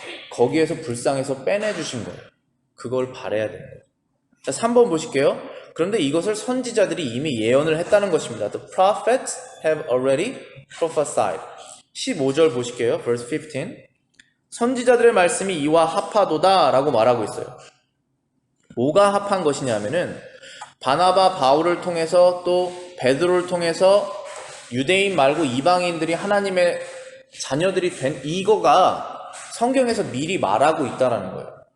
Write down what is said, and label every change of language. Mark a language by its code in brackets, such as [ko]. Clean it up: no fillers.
[ko] 거기에서 불쌍해서 빼내주신 거예요. 그걸 바라야 되는 거예요. 자, 3번 보실게요. 그런데 이것을 선지자들이 이미 예언을 했다는 것입니다. [en] The prophets have already prophesied. [ko] 15절 보실게요. verse 15. 선지자들의 말씀이 이와 합하도다 라고 말하고 있어요. 뭐가 합한 것이냐면은 바나바 바울을 통해서 또 베드로를 통해서 유대인 말고 이방인들이 하나님의 자녀들이 된 이거가 성경에서 미리 말하고 있다라는 거예요.